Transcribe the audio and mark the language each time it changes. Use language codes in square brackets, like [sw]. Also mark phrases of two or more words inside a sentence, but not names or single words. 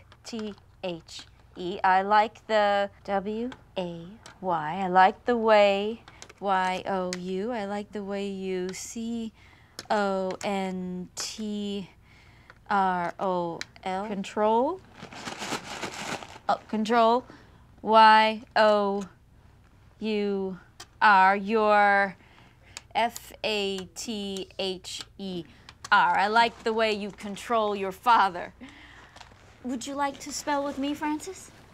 [en] T-H-E. I like the W-A-Y. I like the way. Y-O-U. I like the way you. C-O-N-T-R-O-L. Control. Control. Y-O-U-R. Your. F-A-T-H-E-R. I like the way you control your father. Would you like to spell with me, Francis?